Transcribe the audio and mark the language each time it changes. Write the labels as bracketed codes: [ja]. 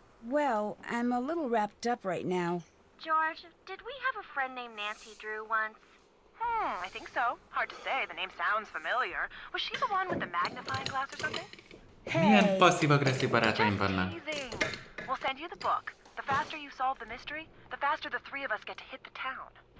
[en] Well, I'm a little wrapped up right now. George, did we have a friend named Nancy Drew once? I think so. Hard to say. The name sounds familiar. Was she the one with the magnifying glass or something? [hu] Milyen passzív-agresszív barátaim vannak? [en] Teasing. We'll send you the book. The faster you solve the mystery, the faster the three of us get to hit the town.